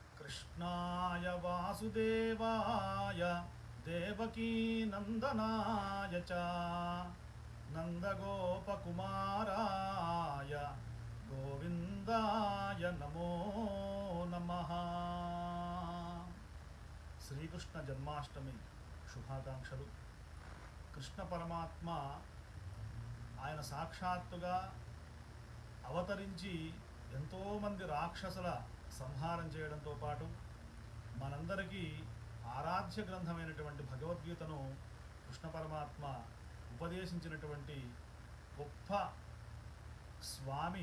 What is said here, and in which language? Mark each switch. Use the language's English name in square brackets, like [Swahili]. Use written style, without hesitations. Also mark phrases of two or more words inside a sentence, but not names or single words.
[Sanskrit] कृष्णाय वासुदेवाय देवकीनन्दनाय च नन्दगोपकुमाराय गोविन्दाय नमो नमः। [Telugu] శ్రీకృష్ణ జన్మాష్టమి శుభాకాంక్షలు. కృష్ణ పరమాత్మ ఆయన సాక్షాత్తుగా అవతరించి ఎంతోమంది రాక్షసుల సంహారం చేయడంతో పాటు మనందరికీ ఆరాధ్య గ్రంథమైనటువంటి భగవద్గీతను కృష్ణ పరమాత్మ ఉపదేశించినటువంటి గొప్ప స్వామి.